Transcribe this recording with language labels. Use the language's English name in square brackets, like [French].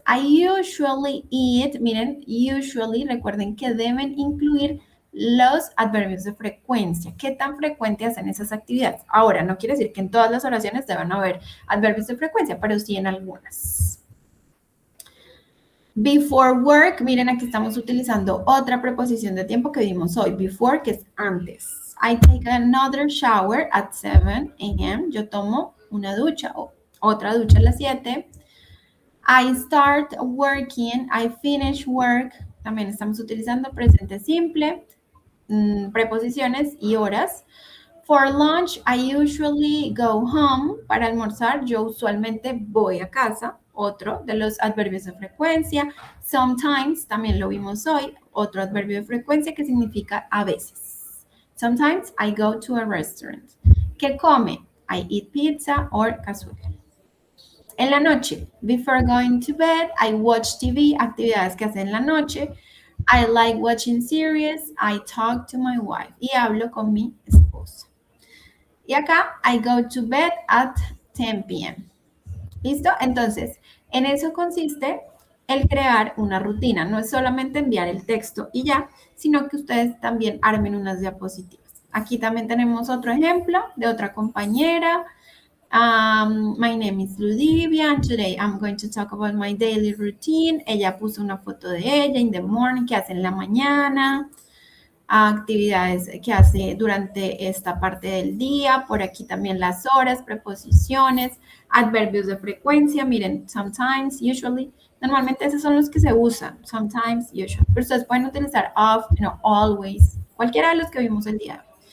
[English] I usually eat. [Spanish] Miren, usually, recuerden que deben incluir los adverbios de frecuencia. ¿Qué tan frecuente hacen esas actividades? Ahora, no quiere decir que en todas las oraciones deban haber adverbios de frecuencia, pero sí en algunas. Before work, miren, aquí estamos utilizando otra preposición de tiempo que vimos hoy. Before, que es antes. [English] I take another shower at 7 a.m. [Spanish] Yo tomo una ducha o otra ducha a las 7. [English] I start working, I finish work. [Spanish] También estamos utilizando presente simple, preposiciones y horas. [English] For lunch, I usually go home. [Spanish] Para almorzar, yo usualmente voy a casa. Otro de los adverbios de frecuencia. Sometimes, también lo vimos hoy, otro adverbio de frecuencia que significa a veces. [English] Sometimes I go to a restaurant. [Spanish] ¿Qué come? [English] I eat pizza or cazuela. [Spanish] En la noche, [English] before going to bed, I watch TV, [Spanish] actividades que hace en la noche. [English] I like watching series. I talk to my wife. [Spanish] Y hablo con mi esposa. Y acá, [English] I go to bed at 10 p.m. [Spanish] ¿Listo? Entonces, en eso consiste el crear una rutina. No es solamente enviar el texto y ya, sino que ustedes también armen unas diapositivas. Aquí también tenemos otro ejemplo de otra compañera. [English] My name is Ludivia and today I'm going to talk about my daily routine. [Spanish] Ella puso una foto de ella in the morning, que hace en la mañana, actividades que hace durante esta parte del día, por aquí también las horas, preposiciones, adverbios de frecuencia, miren, sometimes, usually, normalmente esos son los que se usan, sometimes, usually, pero ustedes pueden utilizar often o always, cualquiera de los que vimos el día de hoy.